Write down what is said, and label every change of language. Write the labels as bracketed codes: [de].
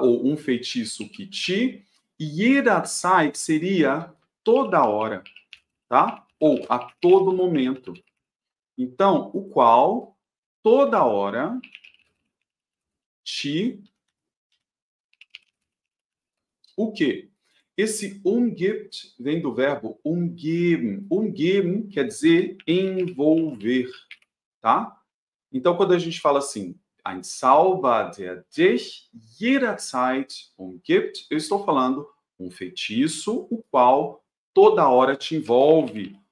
[pt] Ou um feitiço que te, e jederzeit seria toda hora, tá? Ou a todo momento. Então, o qual toda hora te o quê? Esse umgibt vem do verbo umgeben. Umgeben quer dizer envolver, tá? Então, quando a gente fala assim, [de] ein Zauber, der dich jederzeit umgibt, [pt] eu estou falando um feitiço o qual toda hora te envolve.